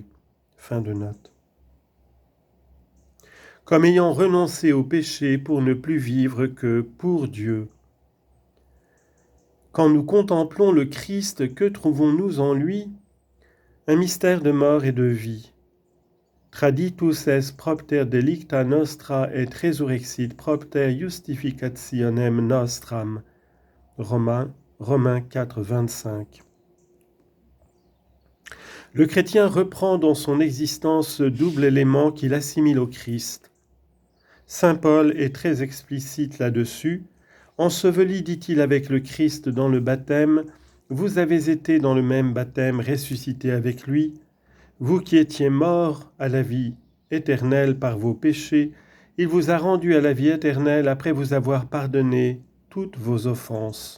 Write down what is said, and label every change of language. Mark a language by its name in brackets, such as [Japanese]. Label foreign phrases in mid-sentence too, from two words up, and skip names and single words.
[French] Fin de note. Comme ayant renoncé au péché pour ne plus vivre que pour Dieu. Quand nous contemplons le Christ, que trouvons-nous en lui? Un mystère de mort et de vie. [Latin] Traditus est propter delicta nostra et resurrexit propter justificationem nostram. [French] Romains 4, 25. Le chrétien reprend dans son existence ce double élément qu'il assimile au Christ. Saint Paul est très explicite là-dessus. Enseveli, dit-il, avec le Christ dans le baptême, vous avez été dans le même baptême ressuscité avec lui, vous qui étiez morts à la vie éternelle par vos péchés, il vous a rendu à la vie éternelle après vous avoir pardonné toutes vos offenses.